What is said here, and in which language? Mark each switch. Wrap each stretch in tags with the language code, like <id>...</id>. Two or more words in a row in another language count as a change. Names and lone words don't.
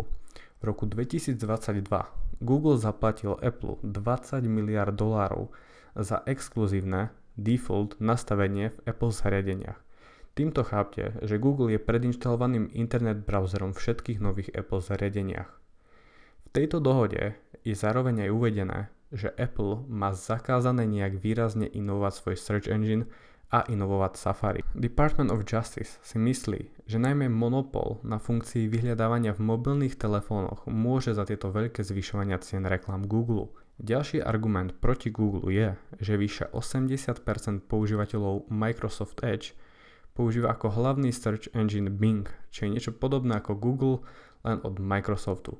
<sk>V roku 2022 Google zaplatil Apple $20 miliárd za exkluzívne default nastavenie v Apple zariadeniach. Týmto chápte, že Google je predinštalovaným internet browserom všetkých nových Apple zariadeniach. V tejto dohode je zároveň aj uvedené, že Apple má zakázané nejak výrazne inovovať svoj</sk> <en>search engine</en> <sk>a inovovať Safari. Department of Justice si myslí, že najmä monopol na funkcii vyhľadávania v mobilných telefónoch môže za tieto veľké zvyšovania cien reklám Google. Ďalší argument proti Google je, že vyše 80% používateľov Microsoft Edge používa ako hlavný</sk> <en>search engine</en> <sk>Bing, čo je niečo podobné ako Google, len od Microsoftu.</sk>